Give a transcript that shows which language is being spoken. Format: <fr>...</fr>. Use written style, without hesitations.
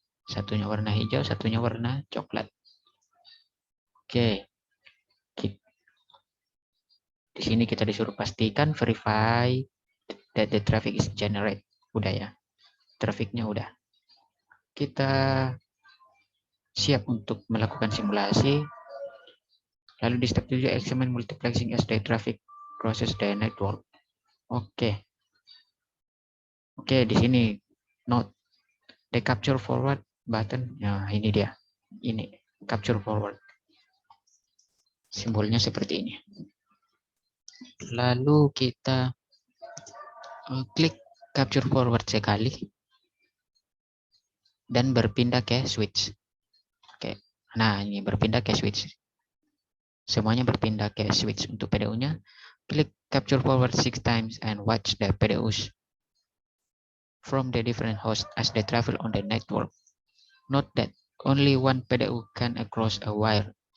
<id>Satunya warna hijau, satunya warna coklat. Oke. Di sini kita disuruh pastikan</id> <en>verify that the traffic is generate.</en> <id>Udah ya. Trafficnya udah. Kita siap untuk melakukan simulasi. Lalu di</id> <en>step 7 examine multiplexing as the traffic process the network.</en> <id>Oke. Oke, di sini</id> <en>note the capture forward button.</en> <id>Nah, ini dia. Ini capture forward. Simbolnya seperti ini. Lalu kita klik capture forward sekali dan berpindah ke switch. Oke. Nah, ini berpindah ke switch. Semuanya berpindah ke switch. Untuk PDU-nya, klik</id> <en>capture forward 6 times and watch the PDUs from the different hosts as they travel on the network. Note that only one PDU can across a wire.</en>